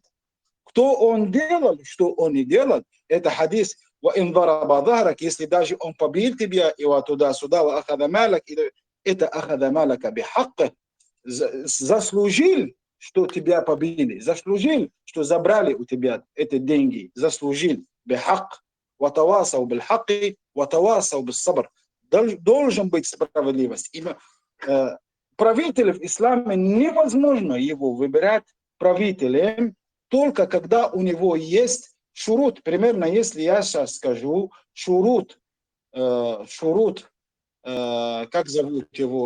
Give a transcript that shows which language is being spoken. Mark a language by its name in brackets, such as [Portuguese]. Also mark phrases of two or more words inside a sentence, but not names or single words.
[Russian] Кто он делал, что он не делал, это хадис. Если даже он побил тебя, и вот туда-сюда, это [Arabic] أخذ مالك بحقه, [Russian] заслужил, что тебя побили, заслужил, что забрали у тебя эти деньги, заслужил [Arabic] بحق وتواصوا بالحق وتواصوا بالصبر. [Russian] Должен быть справедливость. Правитель в исламе невозможно его выбирать правителем, только когда у него есть шурут. Примерно, если я сейчас скажу шурут, как зовут его?